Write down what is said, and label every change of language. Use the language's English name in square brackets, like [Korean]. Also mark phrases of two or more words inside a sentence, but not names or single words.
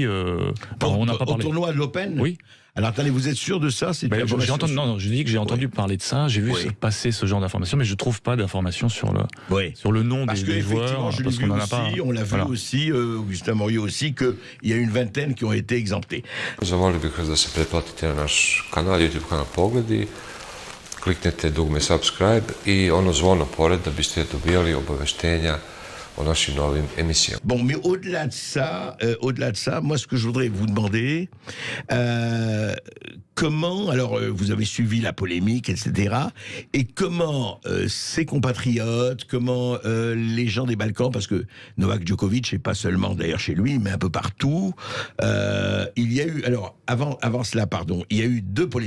[French] on n'a pas parlé. Au tournoi de l'Open? Oui. Alors attendez, vous êtes sûr de ça? Je dis que j'ai entendu parler de ça, j'ai vu passer ce genre d'informations, mais je ne trouve pas d'informations sur le nom des joueurs. Parce qu'on en a pas. On l'a vu aussi, Augustin Moriot aussi, qu'il y a une vingtaine qui ont été exemptés. [Serbian] Zamolio bih vas da se pretplatite na naš kanal, YouTube kanal Pogledi, kliknete dugme subscribe i ono zvono pored da biste dobijali obaveštenja o našim novim émissions. [French] Bon, mais au-delà de ça, moi, ce que je voudrais vous demander, comment, alors vous avez suivi la polémique, etc. Et comment ses compatriotes, comment les gens des Balkans, parce que Novak Djokovic, et pas seulement d'ailleurs chez lui, mais un peu partout, il y a eu, alors avant cela, pardon, il y a eu 2 polémiques.